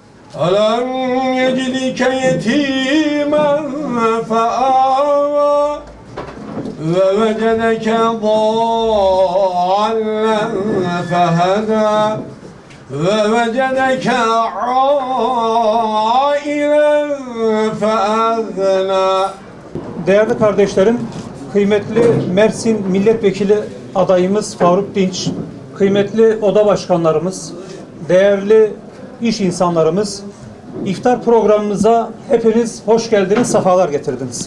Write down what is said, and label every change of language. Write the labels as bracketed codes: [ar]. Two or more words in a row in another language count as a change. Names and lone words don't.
[ar] أَلَمْ يَجِدْكَ يَتِيمًا فَآوَى وَوَجَدَكَ ضَالًّا فَهَدَى وَوَجَدَكَ عَائِلًا فَأَغْنَى. [tr] Değerli kardeşlerim, kıymetli Mersin Milletvekili adayımız Faruk Dinç, kıymetli oda başkanlarımız, değerli iş insanlarımız, iftar programımıza hepiniz hoş geldiniz, sefalar getirdiniz.